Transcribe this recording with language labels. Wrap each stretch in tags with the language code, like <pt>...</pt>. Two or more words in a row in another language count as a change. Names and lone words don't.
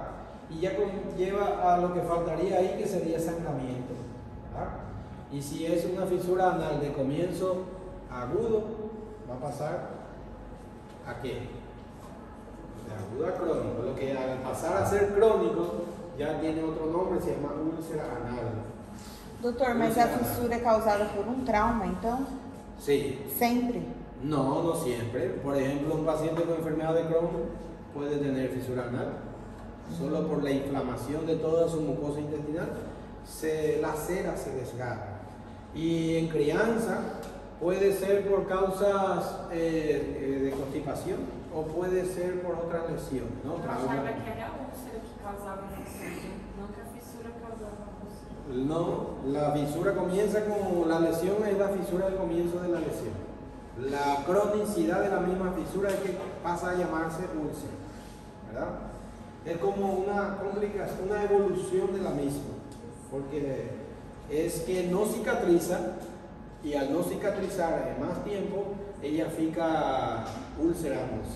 <es>Y ya conlleva a lo que faltaría ahí, que sería sangramiento, ¿verdad? Y si es una fisura anal de comienzo agudo, va a pasar ¿a qué? De agudo a crónico. Lo que al pasar a ser crónico ya tiene otro nombre, se llama úlcera anal.</es> <pt>Doutor, mas a fissura é causada por um trauma, então?</pt> <es>Sí.</es> <pt>Sempre?</pt> <es>No, no siempre. Por ejemplo, un paciente con enfermedad de Crohn puede tener fisura anal. Solo por la inflamación de toda su mucosa intestinal se lacera, se desgarra. Y en crianza puede ser por causas de constipación o puede ser por otras lesiones, ¿no?</es> <pt>Eu achava que era a úlcera que causava a fissura, não que a fissura causava a úlcera.</pt> <es>No, la fisura comienza con la lesión, es la fisura del comienzo de la lesión. La cronicidad de la misma fisura es que pasa a llamarse úlcera, ¿verdad? Es como una complicación, una evolución de la misma, porque es que no cicatriza y al no cicatrizar en más tiempo, ella fica ulcerándose.</es>